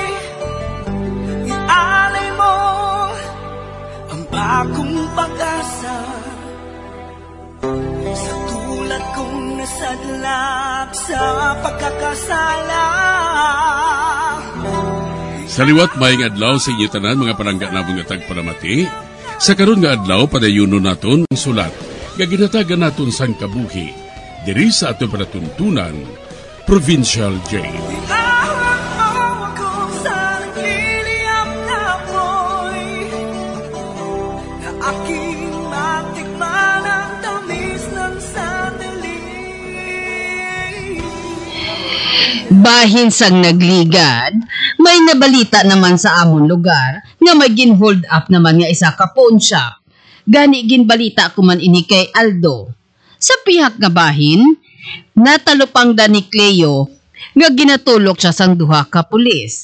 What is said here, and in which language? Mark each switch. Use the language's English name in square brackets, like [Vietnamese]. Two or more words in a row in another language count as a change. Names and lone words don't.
[Filipino] Ialay mo ang bagong pag-asa sa tulad kong nasadlak sa pagkakasala. [Hiligaynon] Sa liwat maing adlaw sa inyo tanan mga palangga na mga tagpalamati, sa karon nga adlaw padayuno naton ang sulat, nga ginatagan naton sang kabuhi, diri sa ato panatuntunan, [English] Provincial Jail. [Filipino] Iahon mo ako sa nagliliyap na apoy, na aking matikman ang tamis ng sandali. [Hiligaynon] Bahin sang nagligad, may nabalita naman sa amon lugar nga may gin-hold up naman nga isa ka [English] pawn shop. [Hiligaynon] Gani ginbalita ko man ini kay Aldo. Sa pihak nga bahin, natalupang da ni Cleo nga ginatulok siya sang duha ka pulis.